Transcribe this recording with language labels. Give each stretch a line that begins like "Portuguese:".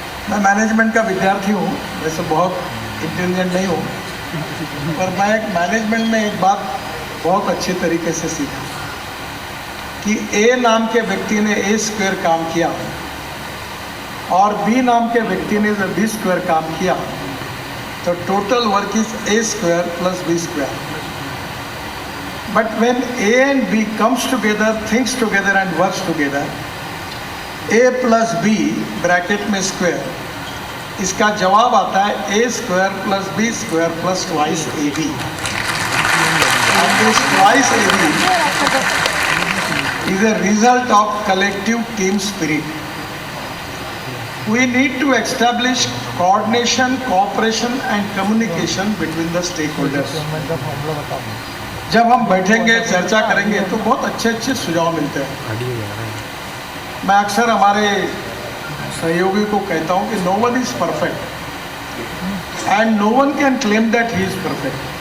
Hindi: मैं मैनेजमेंट का विद्यार्थी हूँ, वैसे बहुत इंटेलिजेंट नहीं हूँ, पर मैं एक मैनेजमेंट में एक बात बहुत अच्छे तरीके से सीखा कि ए नाम के व्यक्ति ने A² काम किया और बी नाम के व्यक्ति ने जब B² काम किया तो
English: total work is
Hindi: A² + B²।
English: But when A and B comes together, thinks together and works together, A plus B bracket में square,
Hindi: इसका जवाब आता है
English: A square plus B square plus twice AB. And this twice AB is a result of collective team spirit. We need to establish coordination, cooperation and communication between the stakeholders.
Hindi: जब हम बैठेंगे, चर्चा करेंगे तो बहुत अच्छे अच्छे सुझाव मिलते हैं. मैं अक्सर हमारे सहयोगी को कहता हूं कि
English: No one is perfect and no one can claim that he is perfect.